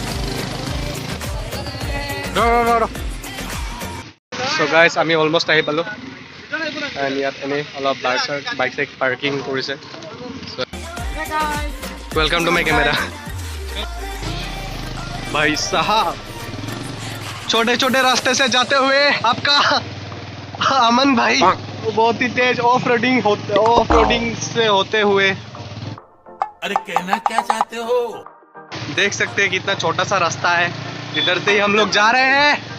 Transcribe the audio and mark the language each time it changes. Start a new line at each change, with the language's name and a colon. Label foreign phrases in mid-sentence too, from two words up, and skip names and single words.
English: No. So guys,
Assamese: আমি almost আহি পালো. And ইয়াত এনে অলপ
English: bike parking
Assamese: কৰিছে.
English: So welcome to my camera.
Hindi: भाई साहब छोटे-छोटे रास्ते से जाते हुए आपका अमन भाई बहुत ही तेज ऑफ-रोडिंग से होते हुए अरे कहना क्या चाहते हो देख सकते हैं कितना छोटा सा रास्ता है इधर से ही हम लोग जा रहे हैं